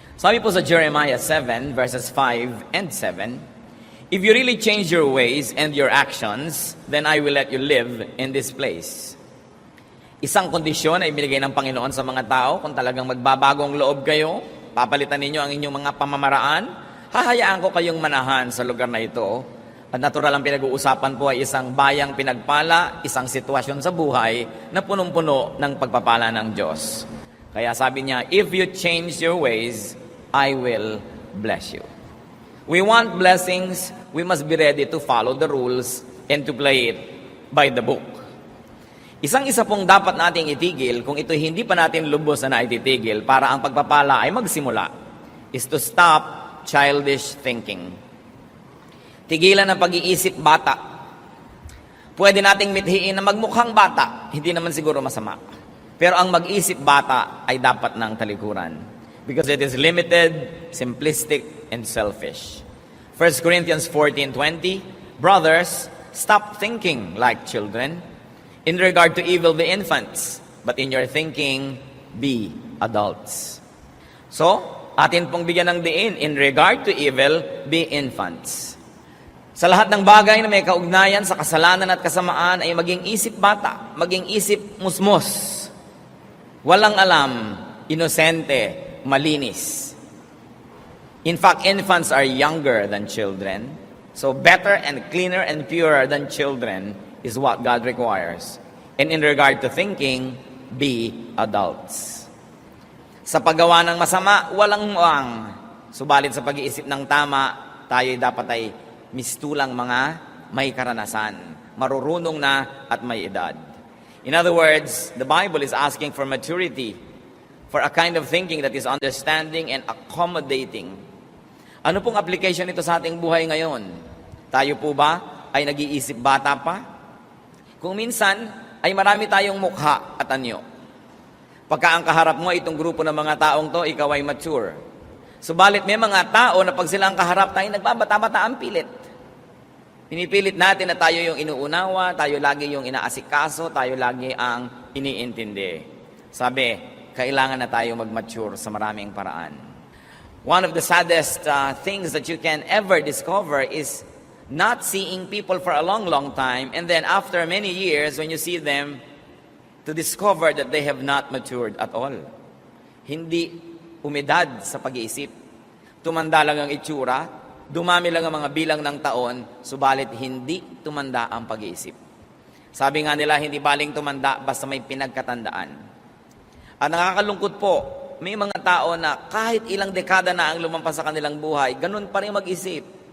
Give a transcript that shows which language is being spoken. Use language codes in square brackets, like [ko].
[tl] Sabi po sa [en] Jeremiah 7 verses 5 and 7, "If you really change your ways and your actions, then I will let you live in this place." [tl] Isang kondisyon ay binigay ng Panginoon sa mga tao. Kung talagang magbabagong loob kayo, papalitan ninyo ang inyong mga pamamaraan, hahayaan ko kayong manahan sa lugar na ito. At natural ang pinag-uusapan po ay isang bayang pinagpala, isang sitwasyon sa buhay na punong-puno ng pagpapala ng Diyos. Kaya sabi niya, [en] "If you change your ways, I will bless you." We want blessings, we must be ready to follow the rules and to play it by the book. [tl] Isang-isa pong dapat nating itigil kung ito hindi pa natin lubos na naititigil para ang pagpapala ay magsimula [en] is to stop childish thinking. [tl] Tigilan ang pag-iisip bata. Pwede nating mithiin na magmukhang bata, hindi naman siguro masama. Pero ang mag-isip bata ay dapat ng talikuran [en] because it is limited, simplistic, and selfish. 1 Corinthians 14:20, "Brothers, stop thinking like children. In regard to evil, be infants, but in your thinking, be adults." [tl] So, atin pong bigyan ng diin, [en] in regard to evil, be infants. [tl] Sa lahat ng bagay na may kaugnayan sa kasalanan at kasamaan ay maging isip bata, maging isip musmos. Walang alam, inosente, malinis. [en] In fact, infants are younger than children. So better and cleaner and purer than children is what God requires. And in regard to thinking, be adults. [tl] Sa paggawa ng masama, walang muang. Subalit sa pag-iisip ng tama, tayo dapat ay mistulang mga may karanasan, marurunong na at may edad. [en] In other words, the Bible is asking for maturity, for a kind of thinking that is understanding and accommodating. [tl] Ano pong application nito sa ating buhay ngayon? Tayo po ba ay nag-iisip bata pa? Kung minsan, ay marami tayong mukha at anyo. Pagka ang kaharap mo itong grupo ng mga taong to, ikaw ay mature. Subalit may mga tao na pag sila ang kaharap tayo, nagbabata-bata ang pilit. Pinipilit natin na tayo yung inuunawa, tayo lagi yung inaasikaso, tayo lagi ang iniintindi. Sabi, kailangan na tayo mag-mature sa maraming paraan. [en] One of the saddest things that you can ever discover is not seeing people for a long, long time, and then after many years, when you see them, to discover that they have not matured at all. [tl] Hindi umidad sa pag-iisip. Tumanda lang ang itsura, dumami lang ang mga bilang ng taon, subalit hindi tumanda ang pag-iisip. Sabi nga nila, hindi baling tumanda basta may pinagkatandaan. At nakakalungkot po, may mga tao na kahit ilang dekada na ang lumampas sa kanilang buhay, ganun pa rin mag-isip.